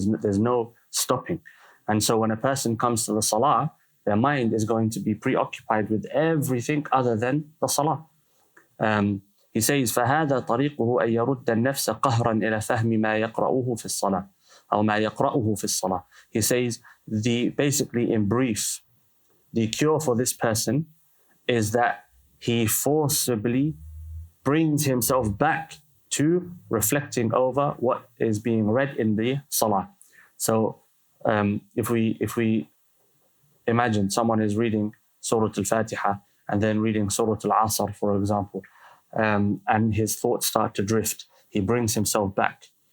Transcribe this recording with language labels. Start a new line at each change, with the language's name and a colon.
English: There's no stopping. And so when a person comes to the salah, their mind is going to be preoccupied with everything other than the salah. He says,
Arabic: فَهَذَا طَرِيقُهُ أَن يَرُدَّ النَّفْسَ قَهْرًا إِلَى فَهْمِ مَا يَقْرَؤُهُ فِي الصَّلَاةِ أو ما يقرأه في الصلاة.
English: He says, basically in brief, the cure for this person is that he forcibly brings himself back to reflecting over what is being read in the salah. So if we imagine someone is reading Surah Al-Fatiha and then reading Surah Al-Asr, for example, and his thoughts start to drift, he brings himself back.